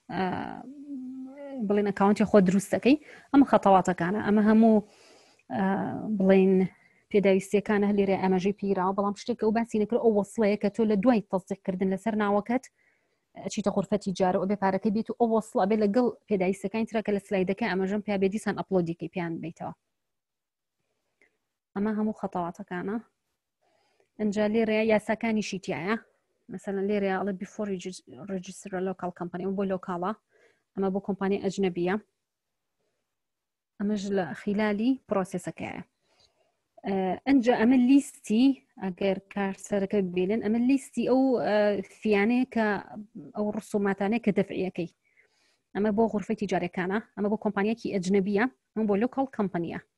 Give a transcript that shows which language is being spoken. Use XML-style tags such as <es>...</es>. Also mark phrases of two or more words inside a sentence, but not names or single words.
<ckb>بڵێن ئەکاونتی خۆ دروستەکەی ئەمە خەتەواتەکانە ئەمە هەموو بڵێن پێداویستیەکانە لێرە ئەمەژەی پیراوە بەڵام شتێکە ئەو باسی نەکرد ئەو وەسڵەیە کە تۆ لە دوای تەزدیقکردن لەسەر ناوەکەت چیتە غرفەتی جارە ئەو بێ پارەکەی بێت و ئەو وەسڵە بێ لەگەڵ پێداویستەکانی ترە کە لە سلایدەکە ئەمەژەم پیا بێ دیسان ئەپلۆدیکەی پیان بیتەوە ئەمە هەموو خەتەواتەکانە ئەنجا لێرەیە یاساکانیشی تایە مثلا لێرەیە ئەڵێ</ckb> <en>before register a local company</en> <ckb>ئەمە بۆ لۆکاڵە ئەمە بۆ کۆمپانیای ئەجنەبیە ئەمەش لە خلالی پرۆسسەکەیە ئەنجا ئەمە لیستی ئەگەر کارسەرەکە ببینن ئەمە لیستی ئەو فیانەیە کە ئەو ڕسوماتانەیە کە دەفعیەکەی ئەمە بۆ غرفەی تیجارەکانە ئەمە بۆ کۆمپانیایەکی ئەجنەبیە ئەمە بۆ لۆکاڵ کۆمپانیە</ckb>